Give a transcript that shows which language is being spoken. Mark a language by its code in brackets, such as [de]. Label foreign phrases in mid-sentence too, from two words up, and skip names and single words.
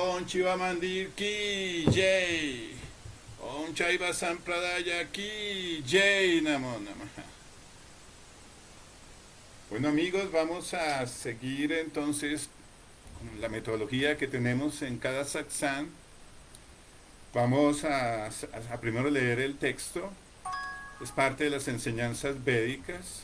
[hi] Shiva Mandir ki Jai. Om Chaiva Sampradaya ki Jai [sa] Namo Namaha. [es] Bueno amigos, vamos a seguir entonces con la metodología que tenemos en cada satsang. Vamos a primero leer el texto. Es parte de las enseñanzas védicas.